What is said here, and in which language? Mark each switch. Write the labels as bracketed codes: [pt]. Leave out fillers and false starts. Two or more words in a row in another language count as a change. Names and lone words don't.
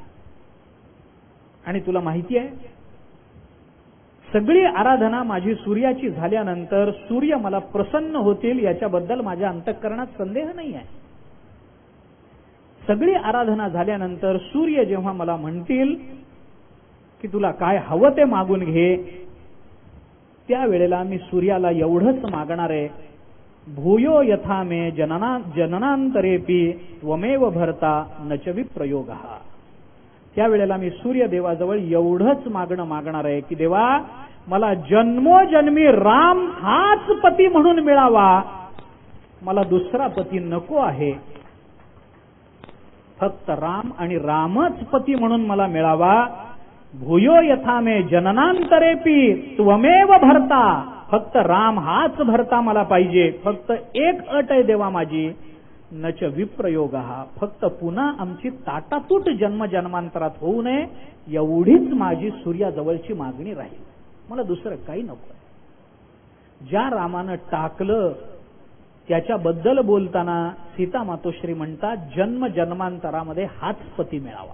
[mr] आणि तुला माहिती आहे, सगळी आराधना माझी सूर्याची झाल्यानंतर सूर्य मला प्रसन्न होतील याच्याबद्दल माझ्या अंतःकरणात संदेह नाही आहे. सगळी आराधना झाल्यानंतर सूर्य जेव्हा मला म्हणतील की तुला काय हवं ते मागून घे, त्यावेळेला मी सूर्याला एवढंच मागणार आहे, [sa] भूयो यथा मे जननांतरेपी त्वमेव भरता न च विप्रयोगः. [mr] त्यावेळेला मी सूर्यदेवाजवळ एवढंच मागणार आहे की देवा, मला जन्मोजन्मी राम हाच पती म्हणून मिळावा, मला दुसरा पती नको आहे. फक्त राम आणि रामच पती म्हणून मला मिळावा. [sa] भूयो यथा मे जननांतरेपी त्वमेव भरता. [mr] फक्त राम हाच भरता मला पाहिजे. फक्त एक अट आहे देवा माझी, [sa] न च विप्रयोगः. [mr] फक्त पुन्हा आमची ताटातूट जन्मजन्मांतरात होऊ नये, एवढीच माझी सूर्याजवळची मागणी राहील. मला दुसरं काही नको. ज्या रामानं टाकलं त्याच्याबद्दल बोलताना सीता मातोश्री म्हणतात, जन्म जन्मांतरामध्ये हाच पती मिळावा.